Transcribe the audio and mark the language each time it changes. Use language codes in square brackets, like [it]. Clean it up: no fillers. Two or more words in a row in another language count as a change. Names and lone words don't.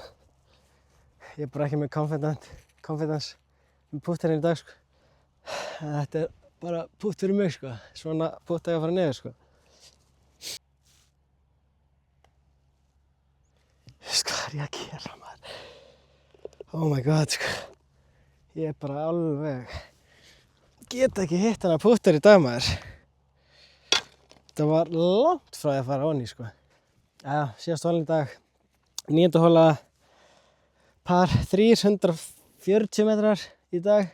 [is] Ég er bara ekki með confidence með púttarinn í dag sko. Þetta er bara pútt fyrir mig sko. Svona pútt að ég að fara niður sko. Hvað er ég að gera maður? [en] Oh my god sko. [is] Ég er bara alveg get ekki hitt hana púttar í dag maður. Það var langt frá því að fara onni sko. Jæja, síðast holinn í dag. 9. hola, par 340 metrar í dag.